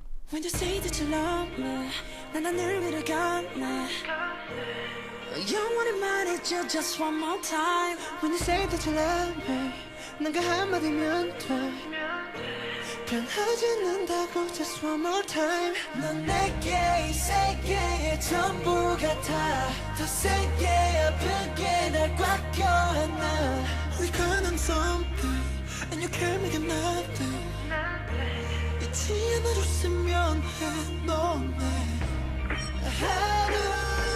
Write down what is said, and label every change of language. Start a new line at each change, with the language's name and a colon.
English: When you say that you love me,
Korean: 난 하늘 위를 건네. 영원히 말해줘
English: just one more time. When you say that you love me,
Korean: 난 그 한마디면 돼. 변하지 않는다고
English: just one more time.
Korean: 넌 내게 이 세계의 전부 같아. 더 세게 아프게 날 꽉 껴안아.
English: We got on something and you can't make it nothing.
Korean: 잊지 않아줬으면 해 너네 하루